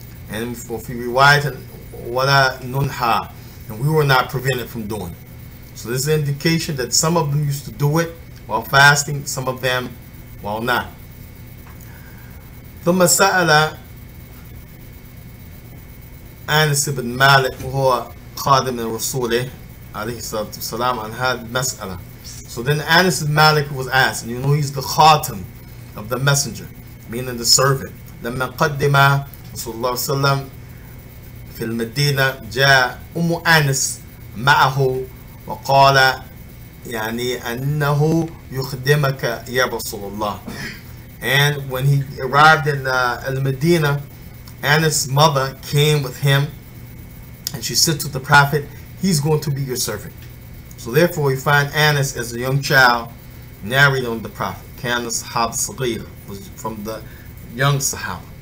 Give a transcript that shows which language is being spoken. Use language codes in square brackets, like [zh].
[en] And for riwayat, [ar] wala nunha, [en] and we were not prevented from doing it. So this is an indication that some of them used to do it while fasting, some of them while not. [ar] ثم سأل أنس بن مالك وهو خادم رسوله عليه الصلاة والسلام عن هذه المسألة. [en] So then Anas bin Malik was asked, and you know he's the khatam of the messenger, meaning the servant. [ar] لما قدم رسول الله صلى الله عليه وسلم في المدينة جاء أنس معه وقال أنه يخدمك يا رسول الله. [en] And when he arrived in Al-Medina, Anas' mother came with him, and she said to the Prophet, he's going to be your servant. So therefore we find Anas as a young child narrating on the Prophet. [ar] كان صحاب صغير, [en] was from the young Sahaba.